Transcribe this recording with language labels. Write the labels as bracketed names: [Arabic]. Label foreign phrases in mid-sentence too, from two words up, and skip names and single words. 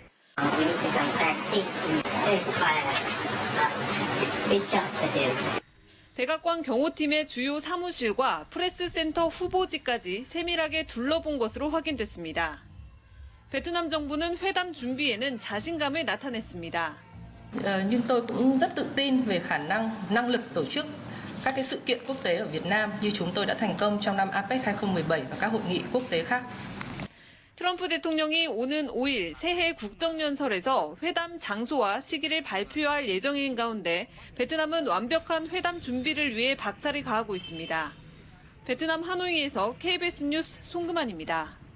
[Korean] 백악관 경호팀의 주요 사무실과 프레스센터 후보지까지 세밀하게 둘러본 것으로 확인됐습니다. 베트남 정부는 회담 준비에는 자신감을 나타냈습니다. [Vietnamese] Nhưng tôi cũng rất tự tin về khả năng, năng lực tổ chức các cái sự kiện quốc tế ở Việt Nam như chúng tôi đã thành công trong năm APEC 2017 và các hội nghị quốc tế khác. [Korean] 트럼프 대통령이 오는 5일 새해 국정연설에서 회담 장소와 시기를 발표할 예정인 가운데 베트남은 완벽한 회담 준비를 위해 박차를 가하고 있습니다. 베트남 하노이에서 KBS 뉴스 송금환입니다.